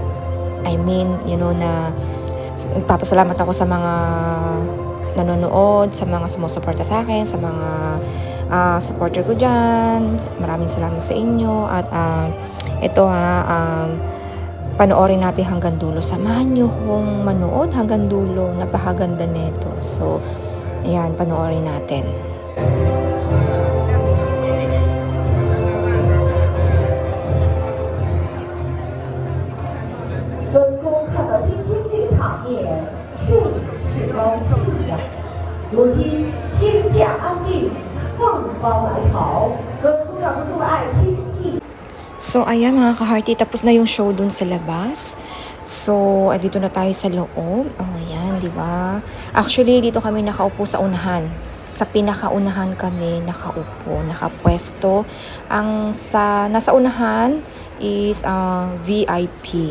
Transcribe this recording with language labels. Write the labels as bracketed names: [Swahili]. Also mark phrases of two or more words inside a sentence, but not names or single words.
[English] I mean, [Filipino] na nagpapasalamat ako sa mga nanonood, sa mga sumusuporta sa akin, sa mga supporter ko dyan. Maraming salamat sa inyo. At ito panoorin natin hanggang dulo. Samahan nyo kung manood hanggang dulo. Napakaganda nito. So, ayan, panoorin natin. [Chinese] 本宫看到今天这个场面，甚是高兴呀！如今天下安定，凤凰来朝，本宫要是不爱卿意。 [Filipino] So, ayan mga ka-hearty, tapos na yung show dun sa labas. So, dito na tayo sa loob. Oh, ayan, di ba? Actually, dito kami nakaupo sa unahan. Sa pinakaunahan kami nakaupo, nakapwesto. Nasa unahan is VIP.